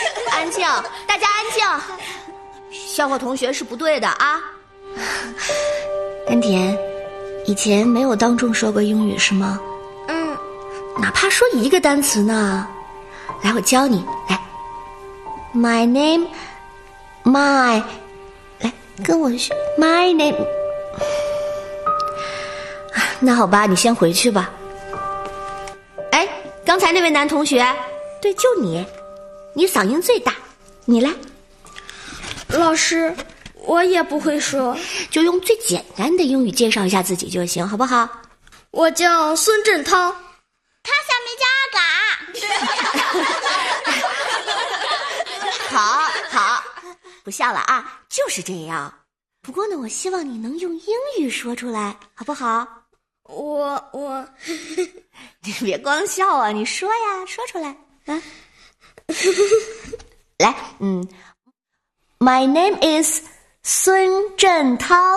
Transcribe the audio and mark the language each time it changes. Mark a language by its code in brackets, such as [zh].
[zh] 安静，大家安静，笑话同学是不对的啊。甘甜，以前没有当众说过英语是吗？哪怕说一个单词呢，来，我教你。来 ， [en] my name， my， [zh] 来跟我学 [en] my name。 [zh] 那好吧，你先回去吧。哎，刚才那位男同学，对，就你，你嗓音最大，你来。老师，我也不会说，就用最简单的英语介绍一下自己就行，好不好？我叫孙振涛。他小名叫阿嘎。好好，不笑了啊，就是这样。不过呢，我希望你能用英语说出来，好不好？我你别光笑啊，你说呀，说出来啊。来， [en] My name is 孙振涛。